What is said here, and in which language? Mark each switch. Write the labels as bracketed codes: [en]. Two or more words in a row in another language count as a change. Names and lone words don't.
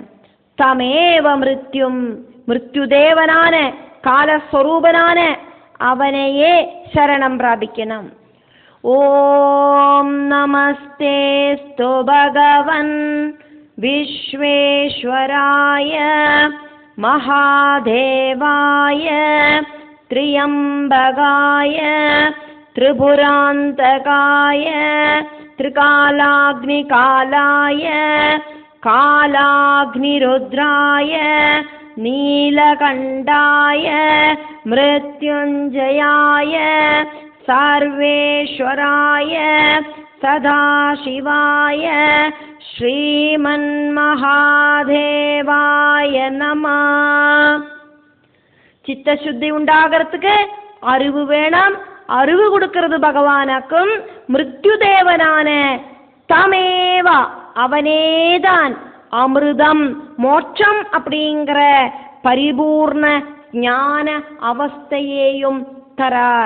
[sa] तमेव मृत्युम् [ta] மிருத்யுதேவனான காலஸ்வரூபனான அவனையே சரணம் பிராபிக்கணும். [sa] ओम् नमस्तेस्तु भगवन् विश्वेश्वराय महादेवाय त्र्यम्बकाय त्रिपुरान्तकाय त्रिकालाग्निकालाय कालाग्निरुद्राय नीलकण्ठाय मृत्युञ्जयाय सर्वेश्वराय सदाशिवाय श्रीमन्महादेवाय नमः. [ta] சித்தசுத்தி உண்டாகிறதுக்கு அறிவு வேணும். அறிவு கொடுக்கிறது பகவானுக்கும். மிருத்யுதேவனான தமேவா அவனேதான் அமிர்தம் மோட்சம் அப்படிங்கிற பரிபூர்ண ஞான அவஸ்தையையும் தரார்.